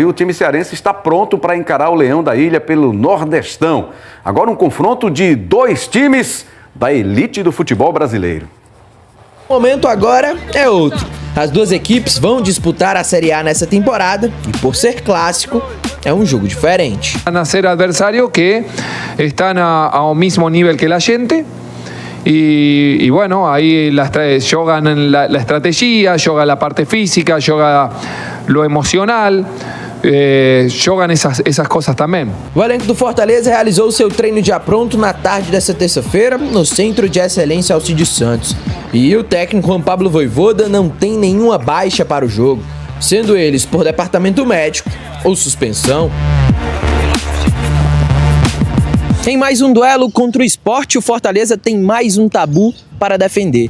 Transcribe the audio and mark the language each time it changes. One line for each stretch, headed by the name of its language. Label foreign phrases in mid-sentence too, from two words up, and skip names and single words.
Portuguese: O time cearense está pronto para encarar o Leão da Ilha pelo Nordestão. Agora um confronto de 2 times da elite do futebol brasileiro. O momento agora é outro. As 2 equipes vão disputar a Série A nessa temporada e, por ser clássico, é um jogo diferente.
Spanish: Van a ser adversarios que están
Portuguese: ao mesmo nível que a gente.
Spanish: Y ahí juegan la estrategia, juega la parte física, juega lo emocional, jogan esas cosas también.
Portuguese: O elenco do Fortaleza realizou seu treino de apronto na tarde dessa terça-feira no Centro de Excelência Alcides Santos. E o técnico Juan Pablo Vojvoda não tem nenhuma baixa para o jogo, sendo eles por departamento médico ou suspensão. Em mais um duelo contra o Sport, o Fortaleza tem mais um tabu para defender.